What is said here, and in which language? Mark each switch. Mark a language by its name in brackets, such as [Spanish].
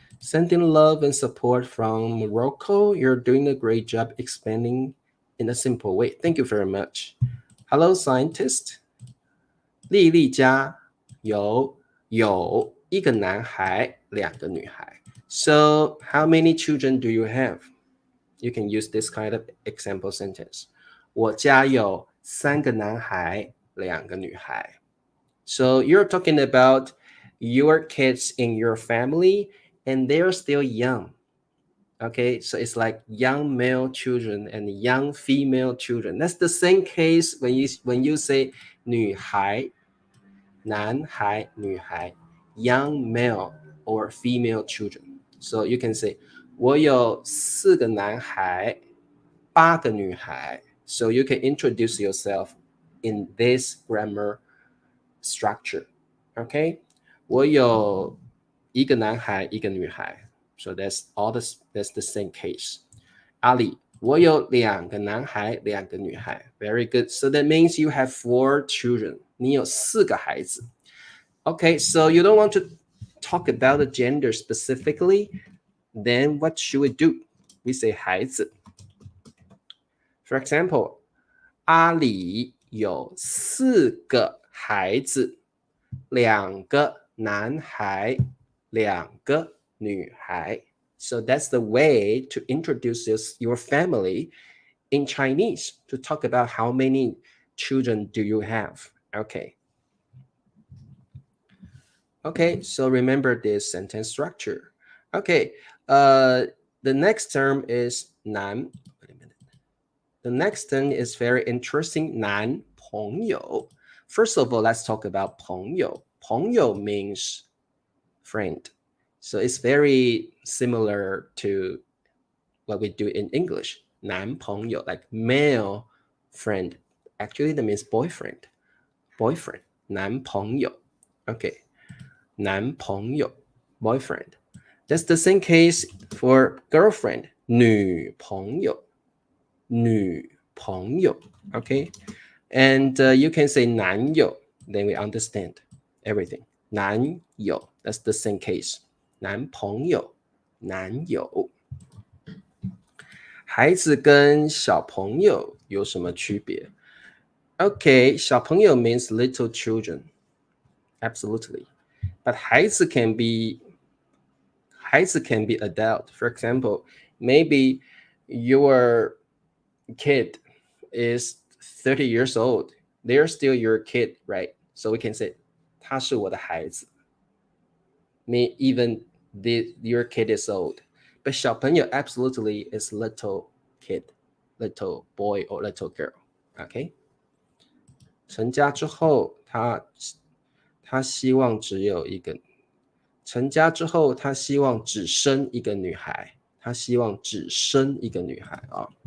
[English] Sending love and support from Morocco. You're doing a great job explaining in a simple way. Thank you very much. Hello, scientist. [Chinese] 莉莉家有1个男孩，2个女孩。 [English] So, how many children do you have? You can use this kind of example sentence. [Chinese] 我家有3个男孩，2个女孩。 [English] So, you're talking about your kids in your family, and they're still young. Okay, so it's like young male children and young female children. That's the same case when you say [Chinese] 女孩男孩女孩 [English] young male or female children. So you can say [Chinese] 我有4个男孩8个女孩. [English] So you can introduce yourself in this grammar structure. [Chinese] Okay? 我有1个男孩1个女孩. [English] So that's the same case. [Chinese] 阿里我有2个男孩2个女孩. [English] Very good. So that means you have 4 children. [Chinese] 你有4个孩子. [English] Okay, so you don't want to talk about the gender specifically. Then what should we do? We say 孩子. For example, [Chinese] 阿里有4个孩子，2个男孩，2个女孩。 [English] So that's the way to introduce your family in Chinese, to talk about how many children do you have. Okay, so remember this sentence structure. Okay, the next term is 男.Wait a minute. The next term is very interesting, 男朋友. First of all, let's talk about 朋友. 朋友 means friend. So it's very similar to what we do in English. 男朋友, like male friend. Actually, that means boyfriend. Boyfriend. 男朋友.Okay. [Chinese] 男朋友 boyfriend. [English] That's the same case for girlfriend. [Chinese] 女朋友 女朋友.Okay. [English] And you can say 男友, then we understand everything. 男友, that's the same case. [Chinese] 男朋友男友。孩子跟小朋友有什么区别？ [English] Okay, 小朋友 means little children. Absolutely. But 孩子 can be adult. For example, maybe your kid is 30 years old. They're still your kid, right? So we can say [Chinese] 他是我的孩子. [English] Even your kid is old. But 小朋友 absolutely is little kid, little boy or little girl. Okay? [Chinese] 成家之后，他希望只有一个。成家之后，他希望只生一个女孩。他希望只生一个女孩啊。